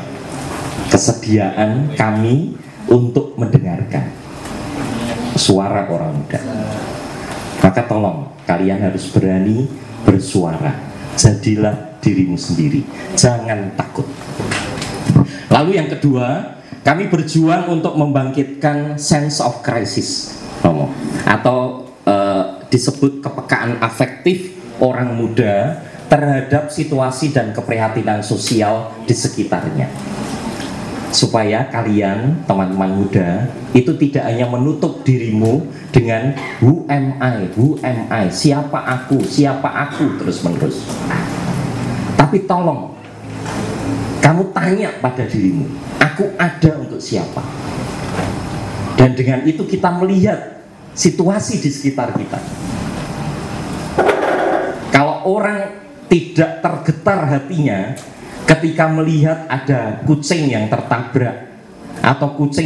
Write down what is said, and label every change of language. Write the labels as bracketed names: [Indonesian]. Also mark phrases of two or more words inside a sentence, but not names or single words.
[Indonesian] Kesediaan kami untuk mendengarkan suara orang muda. Maka tolong, kalian harus berani bersuara. Jadilah dirimu sendiri, jangan takut. Lalu yang kedua, kami berjuang untuk membangkitkan [English] sense of crisis, [Indonesian] atau disebut kepekaan afektif orang muda terhadap situasi dan keprihatinan sosial di sekitarnya. Supaya kalian, teman-teman muda, itu tidak hanya menutup dirimu dengan [English] who am I, [Indonesian] siapa aku terus menerus. Tapi tolong, kamu tanya pada dirimu, aku ada untuk siapa? Dan dengan itu kita melihat situasi di sekitar kita. Kalau orang tidak tergetar hatinya ketika melihat ada kucing yang tertabrak, atau kucing